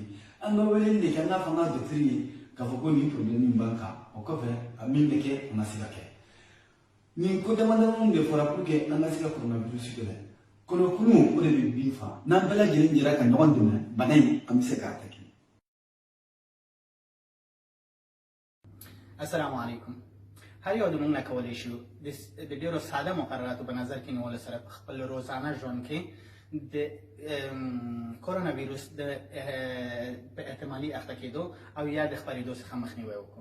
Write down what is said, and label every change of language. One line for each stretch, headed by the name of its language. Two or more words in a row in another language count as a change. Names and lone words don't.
Bambara: An ka weleli de kɛ an k'a fɔ an ka dɔgɔtɔrɔ ye k'a fɔ ko nin problème min b'an kan, o kɔfɛ a min bɛ kɛ o ma se ka kɛ. Nin ko damadamaw de fɔra
French: pour que
Bambara: an ka se ka coronavirus kɛlɛ. Kɔnɔkunu o de bɛ bin fa. N'an bɛɛ lajɛlen jɛra ka ɲɔgɔn dɛmɛ, bana in an bɛ se k'a kɛ.
Pashto: السلام علیکم هر یو د موږ نه کولی شو د ډېرو ساده مقرراتو په نظر کې نیولو سره په خپل روزانه ژوند کې د کورونا ویروس د په احتمالي اخته کېدو او یا د خپرېدو څخه مخنیوی وکړو.